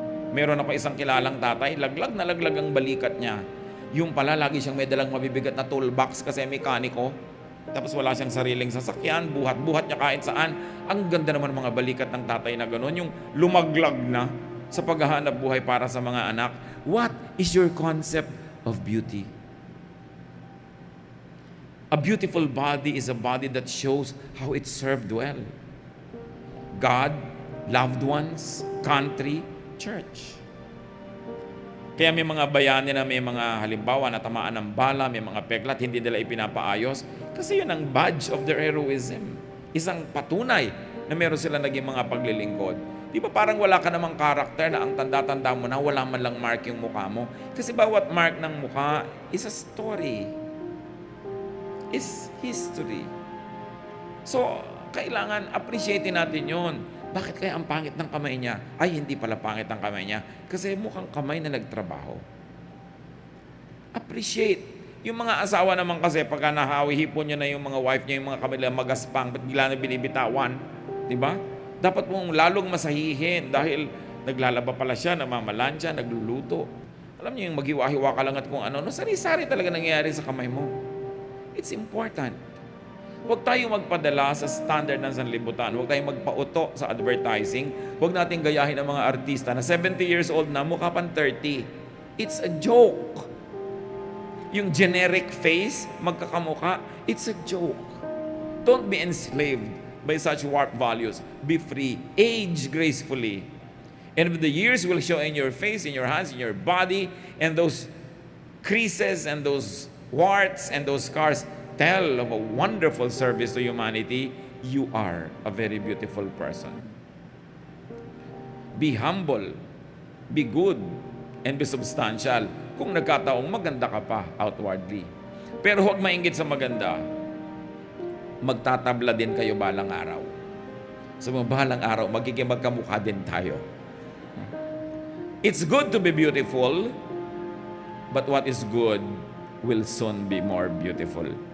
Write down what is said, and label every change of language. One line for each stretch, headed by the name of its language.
Filipino: Meron ako isang kilalang tatay, laglag na laglag ang balikat niya. Yung pala, lagi siyang may dalang mabibigat na toolbox kasi mekaniko. Tapos wala siyang sariling sasakyan, buhat-buhat niya kahit saan. Ang ganda naman mga balikat ng tatay na gano'n, yung lumaglag na sa paghahanap buhay para sa mga anak.
English: What is your concept of beauty? A beautiful body is a body that shows how it served well. God, loved ones, country, church.
Filipino: Kaya may mga bayani na may mga halimbawa na tamaan ng bala, may mga peklat, hindi nila ipinapaayos. Kasi yun ang
English: badge of their heroism.
Filipino: Isang patunay na meron sila naging mga paglilingkod. Di ba parang wala ka namang karakter na ang tanda-tanda mo na wala man lang mark yung mukha mo? Kasi bawat mark ng mukha
English: is a story. Is history.
Filipino: So, kailangan appreciatein natin yun. Bakit kaya ang pangit ng kamay niya? Ay, hindi pala pangit ang kamay niya. Kasi mukhang kamay na nagtrabaho. Appreciate. Yung mga asawa naman kasi, pagka nahawihipon niya na yung mga wife niya, yung mga kamay nila magaspang, ba't bigla na binibitawan? Diba? Dapat mong lalong masahihin dahil naglalaba pala siya, namamalansya, nagluluto. Alam niyo yung maghiwa-hiwa ka lang at kung ano, sari-sari talaga nangyayari sa kamay mo.
English: It's important.
Filipino: Huwag tayong magpadala sa standard ng sanlibutan. Huwag tayong magpauto sa advertising. Huwag nating gayahin ang mga artista na 70 years old na, mukha pang 30.
English: It's a joke. Yung generic face, magkakamukha, it's a joke. Don't be enslaved by such warped values. Be free. Age gracefully. And the years will show in your face, in your hands, in your body, and those creases and those warts and those scars tell of a wonderful service to humanity. You are a very beautiful person. Be humble, be good, and be substantial.
Filipino: Kung nagkataong maganda ka pa outwardly. Pero huwag mainggit sa maganda. Magtatabla din kayo balang araw. Sa mga balang araw, magiging magkamukha din tayo.
English: It's good to be beautiful, but what is good will soon be more beautiful.